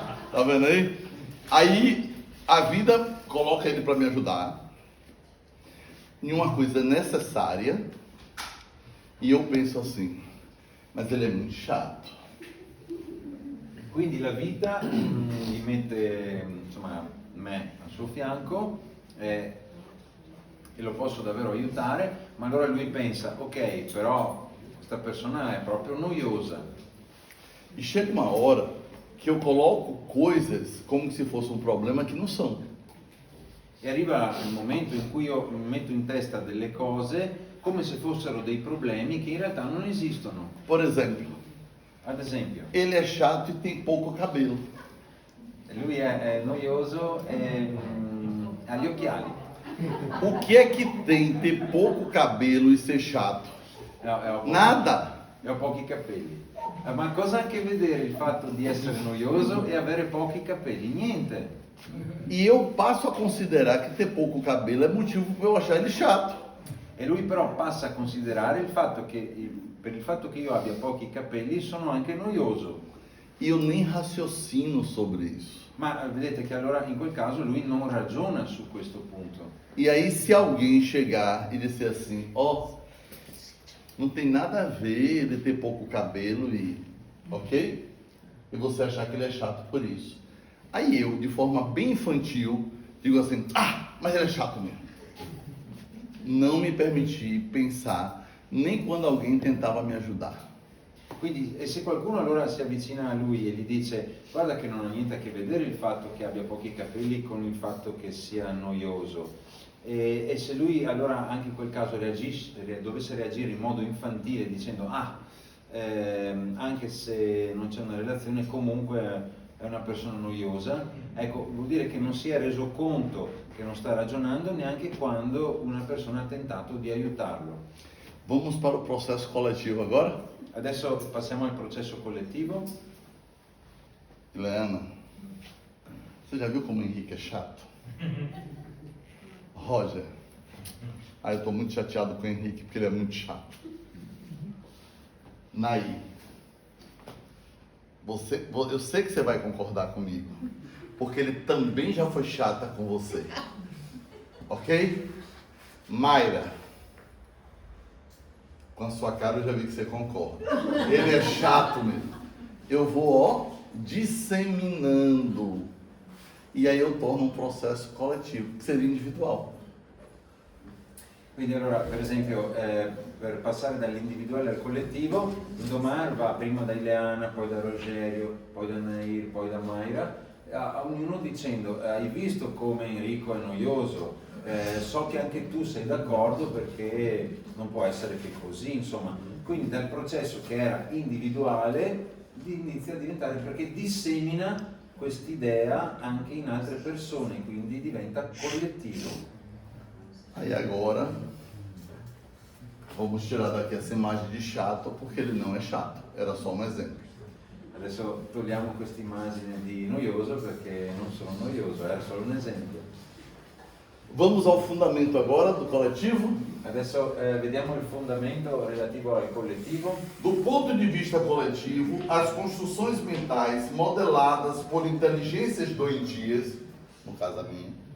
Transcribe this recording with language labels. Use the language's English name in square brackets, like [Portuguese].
[Portuguese] Tá vendo aí? Aí a vida coloca ele para me ajudar em uma coisa necessária e eu penso assim, mas ele é muito chato. [Italian] Quindi la vita gli mette me al suo fianco e lo posso davvero aiutare, ma allora lui pensa, ok, però questa persona è proprio noiosa. [Portuguese] E chega uma hora que eu coloco coisas como se fosse um problema que não são. [Italian] E arriva il momento in cui io mi metto in testa delle cose come se fossero dei problemi che in realtà non esistono. [Portuguese] Por exemplo, [Italian] Ad esempio, [Portuguese] ele é chato e tem pouco cabelo. [Italian] lui è noioso e ha gli occhiali. [Portuguese] O que é que tem ter pouco cabelo e ser chato? Nada! [Italian] Ho pochi capelli. Ma cosa ha a che vedere il fatto di essere noioso e avere pochi capelli? Niente. [Portuguese] E eu passo a considerar que ter pouco cabelo é motivo para eu achar ele chato. [Italian] E lui però passa a considerare il fatto che per il fatto che io abbia pochi capelli sono anche noioso. [Portuguese] E eu nem raciocino sobre isso. [Italian] Ma vedete che allora in quel caso lui non ragiona su questo punto. [Portuguese] E aí se alguém chegar e dizer assim, ó, não tem nada a ver ele ter pouco cabelo e, ok? E você achar que ele é chato por isso. Aí eu, de forma bem infantil, digo assim, mas ele é chato mesmo. Não me permiti pensar nem quando alguém tentava me ajudar. [Italian] Quindi se qualcuno allora si avvicina a lui e gli dice guarda che non ha niente a che vedere il fatto che abbia pochi capelli con il fatto che sia noioso e se lui allora anche in quel caso dovesse reagire in modo infantile dicendo anche se non c'è una relazione comunque è una persona noiosa, ecco, vuol dire che non si è reso conto che non sta ragionando neanche quando una persona ha tentato di aiutarlo. [Portuguese] Vamos para o processo coletivo agora? [Italian] Adesso passiamo al processo collettivo. [Portuguese] Ileana, você já viu como o Henrique é chato? Roger, eu estou muito chateado com o Henrique porque ele é muito chato. Naí, eu sei que você vai concordar comigo, porque ele também já foi chata com você. Ok? Mayra, com a sua cara eu já vi que você concorda. Ele é chato mesmo. Eu vou, disseminando. E aí eu torno um processo coletivo, que seria individual. [Italian] Quindi allora, per esempio, per passare dall'individuale al collettivo, Indomar va prima da Ileana, poi da Rogerio, poi da Nair, poi da Mayra, a ognuno dicendo, hai visto come Enrico è noioso? So che anche tu sei d'accordo perché non può essere che così, insomma. Quindi dal processo che era individuale inizia a diventare, perché dissemina quest'idea anche in altre persone, quindi diventa collettivo. [Portuguese] Aí agora, vamos tirar daqui essa imagem de chato, porque ele não é chato, era só um exemplo. [Italian] Adesso togliamo questa immagine di noioso perché non sono noioso, era solo un esempio. [Portuguese] Vamos ao fundamento agora do coletivo? [Italian] Adesso vediamo il fondamento relativo al collettivo. [Portuguese] Do ponto de vista coletivo, as construções mentais modeladas por inteligências doentias, no caso a minha,